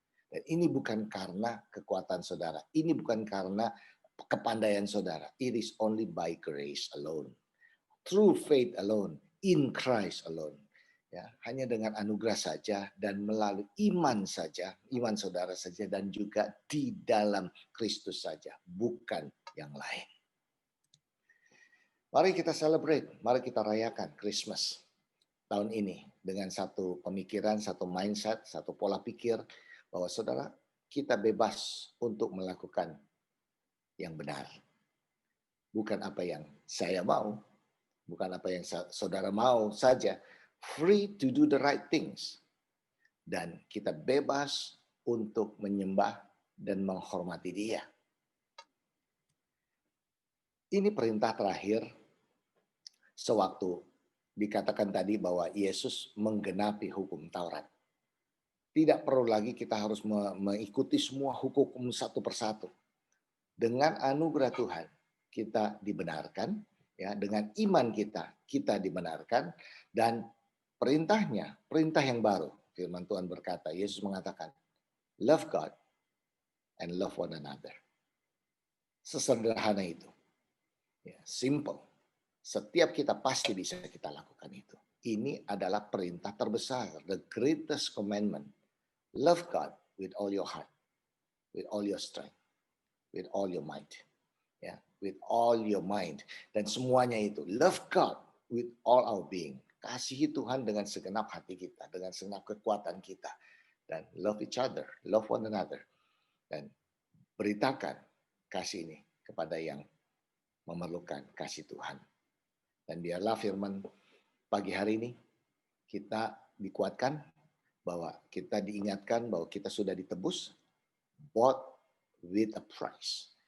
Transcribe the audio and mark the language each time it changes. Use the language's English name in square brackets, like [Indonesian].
[Indonesian] Dan ini bukan karena kekuatan saudara, ini bukan karena kepandaian saudara. [English] It is only by grace alone, through faith alone, in Christ alone. [Indonesian] Ya, hanya dengan anugerah saja dan melalui iman saja, iman saudara saja, dan juga di dalam Kristus saja, bukan yang lain. Mari kita celebrate, mari kita rayakan Christmas tahun ini dengan satu pemikiran, satu mindset, satu pola pikir bahwa saudara, kita bebas untuk melakukan yang benar. Bukan apa yang saya mau, bukan apa yang saudara mau saja. [English] Free to do the right things. [Indonesian] Dan kita bebas untuk menyembah dan menghormati Dia. Ini perintah terakhir sewaktu dikatakan tadi bahwa Yesus menggenapi hukum Taurat. Tidak perlu lagi kita harus mengikuti semua hukum satu persatu. Dengan anugerah Tuhan kita dibenarkan, ya, dengan iman kita dibenarkan, dan perintahnya, perintah yang baru. Firman Tuhan berkata, Yesus mengatakan, [English] love God and love one another. [Indonesian] Sesederhana itu. Ya, simple. Setiap kita pasti bisa kita lakukan itu. Ini adalah perintah terbesar, [English] the greatest commandment. Love God with all your heart, with all your strength, with all your might. Ya, with all your mind. [Indonesian] Dan semuanya itu. [English] Love God with all our being. [Indonesian] Kasihi Tuhan dengan segenap hati kita, dengan segenap kekuatan kita. Dan [English] love each other, love one another. [Indonesian] Dan beritakan kasih ini kepada yang memerlukan kasih Tuhan. Dan biarlah firman pagi hari ini kita dikuatkan, bahwa kita diingatkan bahwa kita sudah ditebus, [English] bought with a price.